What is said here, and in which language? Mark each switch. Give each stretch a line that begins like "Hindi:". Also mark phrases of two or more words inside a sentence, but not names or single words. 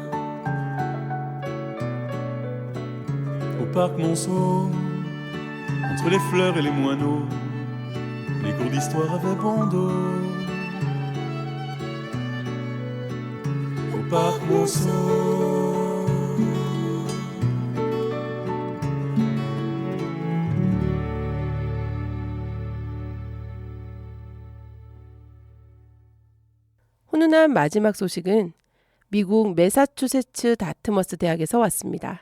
French: Au parc Monceau, entre les fleurs et les moineaux, les cours d'histoire avaient bon dos. Au parc Monceau.
Korean: 훈훈한 마지막 소식은 미국 매사추세츠 다트머스 대학에서 왔습니다.